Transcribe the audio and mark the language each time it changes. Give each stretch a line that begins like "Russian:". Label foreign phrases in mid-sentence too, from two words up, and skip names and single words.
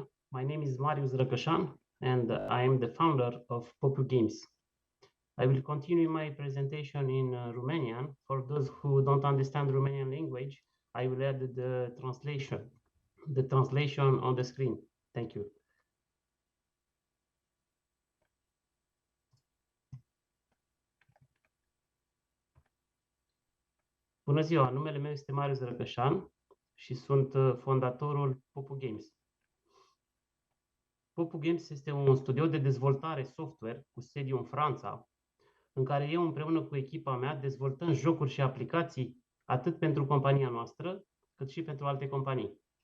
English: My name is Marius Răcășan, and I am the founder of Popu Games. I will continue my presentation in Romanian. For those who don't understand Romanian language, I will add the translation on the screen. Thank you.
Romanian: Bună ziua, numele meu este Marius Răcășan și sunt fondatorul Popu Games. Popu Games este un studio de dezvoltare software cu sediu în Franța, în care eu împreună cu echipa mea dezvoltăm jocuri și aplicații atât pentru compania noastră, cât și pentru alte companii.